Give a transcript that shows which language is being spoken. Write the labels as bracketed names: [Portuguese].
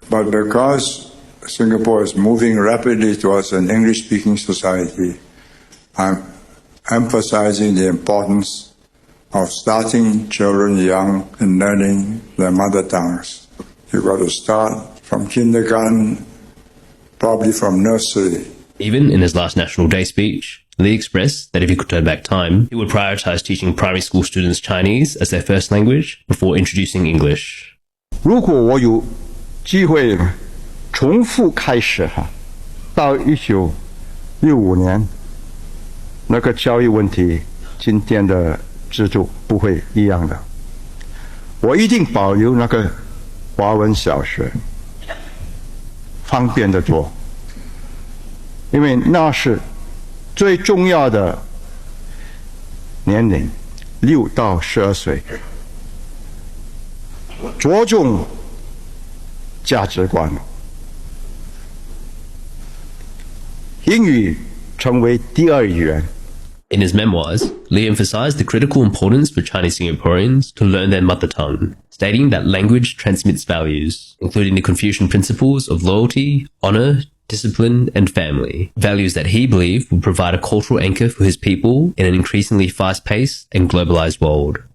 [English] But because Singapore is moving rapidly towards an English-speaking society, I'm emphasizing the importance of starting children young in learning their mother tongues. You've got to start from kindergarten, probably from nursery. Even in his last National Day speech, Lee expressed that if he could turn back time, he would prioritize teaching primary school students Chinese as their first language before introducing English. [Chinese] 如果我有机会重复开始到1965年，那个教育问题今天的制度不会一样的。我一定保留那个华文小学，方便的做，因为那是最重要的年龄，6到12岁，着重价值观，英语成为第二语言。 [English] In his memoirs, Lee emphasized the critical importance for Chinese Singaporeans to learn their mother tongue, stating that language transmits values, including the Confucian principles of loyalty, honor, discipline, and family, values that he believed would provide a cultural anchor for his people in an increasingly fast-paced and globalized world.